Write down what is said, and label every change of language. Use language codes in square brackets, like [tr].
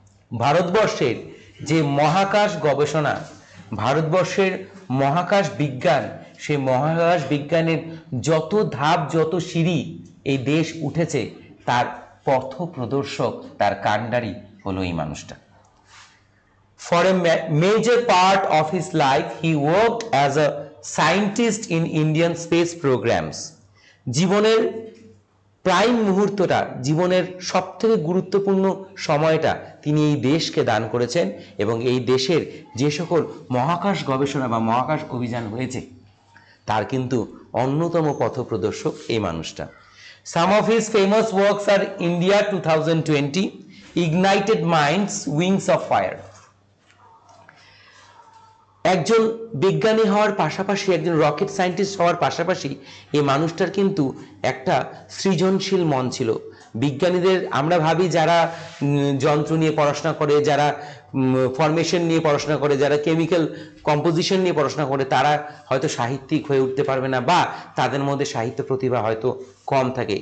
[bn] ভারতবর্ষের যে মহাকাশ গবেষণা, ভারতবর্ষের মহাকাশ বিজ্ঞান, সেই মহাকাশ বিজ্ঞানের যত ধাপ, যত সিঁড়ি এই দেশ উঠেছে, তার পথপ্রদর্শক, তার কাণ্ডারি হলো এই মানুষটা। [en] For a major part of his life, he worked as a scientist in Indian space programs. [bn] জীবনের প্রাইম মুহূর্তটা, জীবনের সবথেকে গুরুত্বপূর্ণ সময়টা তিনি এই দেশকে দান করেছেন, এবং এই দেশের যে সকল মহাকাশ গবেষণা বা মহাকাশ অভিযান হয়েছে তার কিন্তু অন্যতম পথপ্রদর্শক এই মানুষটা। [en] Some of his famous works are India 2020, Ignited Minds, Wings of Fire. [bn] একজন বিজ্ঞানী হওয়ার পাশাপাশি, একজন রকেট সায়েন্টিস্ট হওয়ার পাশাপাশি এই মানুষটার কিন্তু একটা সৃজনশীল মন ছিল। বিজ্ঞানীদের আমরা ভাবি যারা যন্ত্র নিয়ে পড়াশোনা করে, যারা ফরমেশন নিয়ে পড়াশোনা করে, যারা কেমিক্যাল কম্পোজিশন নিয়ে পড়াশোনা করে, তারা হয়তো সাহিত্যিক হয়ে উঠতে পারবে না, বা তাদের মধ্যে সাহিত্য প্রতিভা হয়তো কম থাকে।